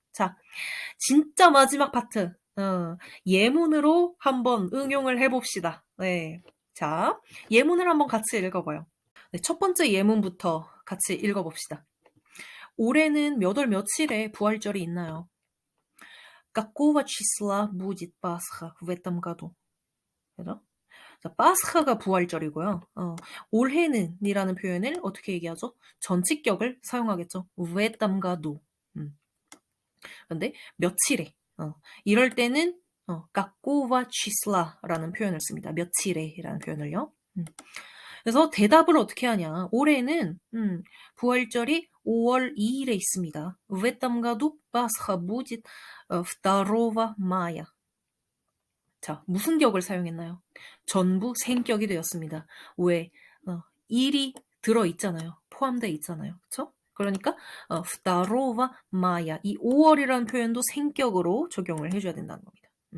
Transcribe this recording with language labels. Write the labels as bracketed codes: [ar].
[ko] 자, 진짜 마지막 파트. 예문으로 한번 응용을 해봅시다. 네. 자, 예문을 한번 같이 읽어봐요. 네, 첫 번째 예문부터 같이 읽어봅시다. 올해는 몇 월 며칠에 부활절이 있나요? [ru] Какого числа будет Пасха в этом году? [ko] 그죠? 자, 파스카가 부활절이고요. 올해는 이라는 표현을 어떻게 얘기하죠? 전치격을 사용하겠죠. [ru] в этом году. [ko] 근데 며칠에 이럴 때는 [ru] какого числа [ko] 라는 표현을 씁니다. 며칠에라는 표현을요. 그래서 대답을 어떻게 하냐. 올해는 부활절이 5월 2일에 있습니다. [ru] В этом году Пасха будет 2 мая. [ko] 자, 무슨 격을 사용했나요? 전부 생격이 되었습니다. 왜? 일이 들어있잖아요. 포함되어 있잖아요. 그쵸? 그러니까 2 마야. 이 5월이라는 표현도 생격으로 적용을 해줘야 된다는 겁니다.